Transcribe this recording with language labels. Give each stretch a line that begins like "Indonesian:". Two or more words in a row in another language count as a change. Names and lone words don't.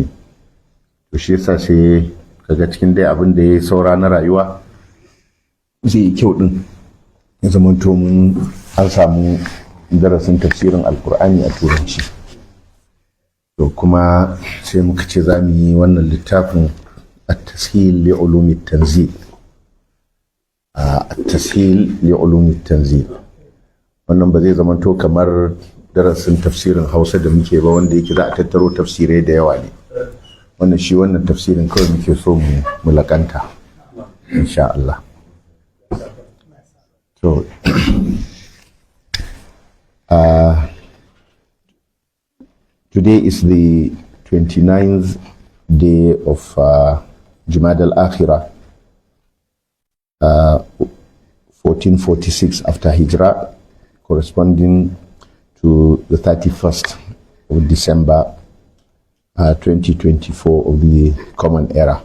Hausa: To shi yasa sai kaga cikin dai abin da ya saura na rayuwa zai yi kyau din ya zamanto mun an samu darasin tafsirin alkur'ani a turanci. To kuma sai muka ce za mu yi wannan littafin at-tashil li ulumi tanzil. At-tashil li ulumi tanzil. Wannan ba zai zamanto kamar darasin tafsirin Hausa da muke ba wanda yake za a tattaro tafsirai da yawa ne. Wannan tafsirin kawai muke so mu lakanta
Arabic: insha Allah.
English: So today is the 29th day of Jumada al-Akhirah, 1446 after Hijrah, corresponding to the 31st of December 2024 of the Common Era.